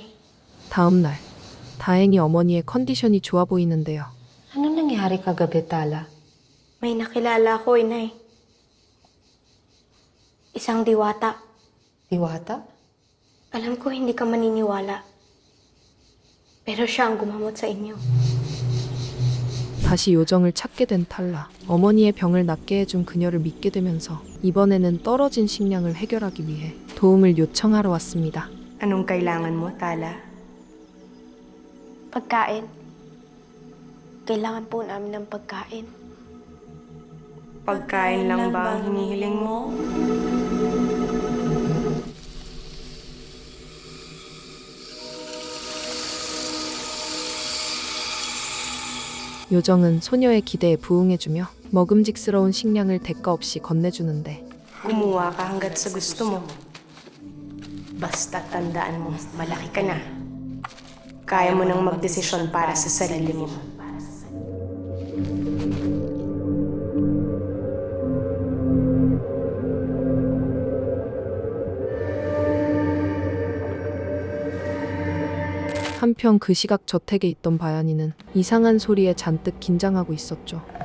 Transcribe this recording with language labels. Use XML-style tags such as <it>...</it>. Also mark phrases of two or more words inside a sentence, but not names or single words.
<ko>다음 날 다행히 어머니의 컨디션이 좋아 보이는데요.</ko> <tl>Ano nangyari kagabi, Tala? May nakilala ko, Inay. Isang diwata. Diwata? Alam ko hindi ka maniniwala. Pero siya ang gumamot sa inyo.</tl> <ko>다시 요정을 찾게 된 탈라. 어머니의 병을 낫게 해준 그녀를 믿게 되면서 이번에는 떨어진 식량을 해결하기 위해 도움을 요청하러 왔습니다.</ko> <tl>Anong kailangan mo, Tala? Pagkain. Kailangan po namin ng pagkain. Pagkain lang ba ang hinihiling mo?</tl> <ko>요정은 소녀의 기대에 부응해주며 먹음직스러운 식량을 대가 없이 건네주는데</ko> <tl>Kumuha ka hanggat sa gusto mo. Basta tandaan mo, malaki ka na. Kaya mo nang magdesisyon para sa sarili mo.</tl> <ko>한편 그 시각 저택에 있던 바야니는 이상한 소리에 잔뜩 긴장하고 있었죠.</ko>